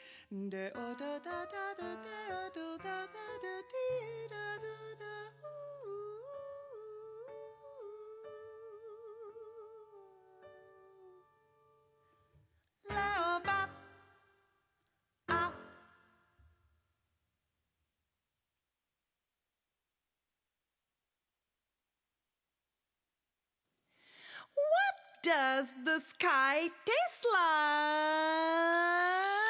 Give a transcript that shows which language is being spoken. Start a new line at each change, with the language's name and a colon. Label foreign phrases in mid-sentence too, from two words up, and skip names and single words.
English: De o da da da da da do da da da dee da do da. La ba ah. What does the sky taste like?